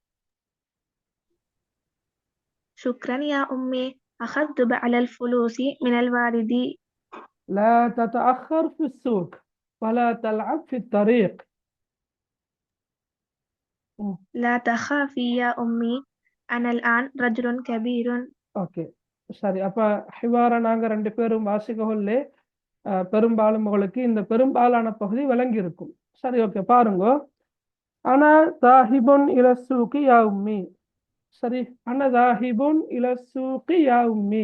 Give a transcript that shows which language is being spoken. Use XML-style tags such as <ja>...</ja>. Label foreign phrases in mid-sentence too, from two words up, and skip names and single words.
<ar>شكرا يا أمي. أخذت بعض الفلوس من الوالد. لا تتأخر في السوق ولا تلعب في الطريق. لا تخافي يا أمي، أنا الآن رجل كبير.</ar> <ta>ஓகே, சரி. அப்ப ஹிவார நாங்க 2 பேரும் வாசிக்கொள்ளே பெரும்பாலும் உங்களுக்கு இந்த பெரும்பாலான பகுதி விளங்கி இருக்கும். சரி, ஓகே, பாருங்க.</ta> <ar>أنا ذاهب إلى السوق يا أمي. சரி, أنا ذاهب إلى السوق يا أمي.</ar>